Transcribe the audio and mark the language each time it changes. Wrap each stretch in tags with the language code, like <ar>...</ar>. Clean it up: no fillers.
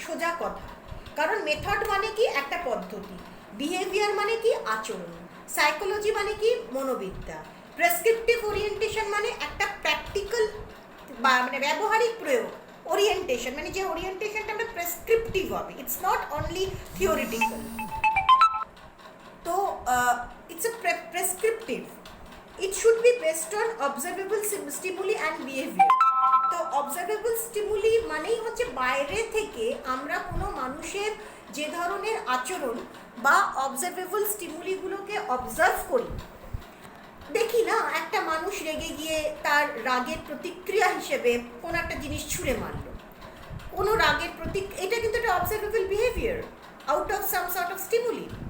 <bn>সোজা কথা, কারণ মেথড মানে কি একটা পদ্ধতি, বিহেভিয়ার মানে কি আচরণ, সাইকোলজি মানে কি মনোবিদ্যা, প্রেসক্রিপটিভ ওরিয়েন্টেশন মানে একটা প্র্যাকটিক্যাল বা মানে ব্যবহারিক প্রয়োগ, ওরিয়েন্টেশন মানে যে ওরিয়েন্টেশনটা আমরা প্রেসক্রিপটিভ হবে,</bn> <en>It's not only theoretical.</en> <bn>তো</bn> <en>It's a prescriptive. it should be based on observable stimuli and behavior.</en> <bn>তো অবজারভেবল স্টিমুলি মানেই হচ্ছে বাইরে থেকে আমরা কোনো মানুষের যে ধরনের আচরণ বা অবজারভেবল স্টিমুলিগুলোকে অবজার্ভ করি, দেখি না একটা মানুষ রেগে গিয়ে তার রাগের প্রতিক্রিয়া হিসেবে কোনো একটা জিনিস ছুঁড়ে মারল, কোনো রাগের এটা কিন্তু একটা observable behaviour</bn> <en>Out of some sort of stimuli.</en>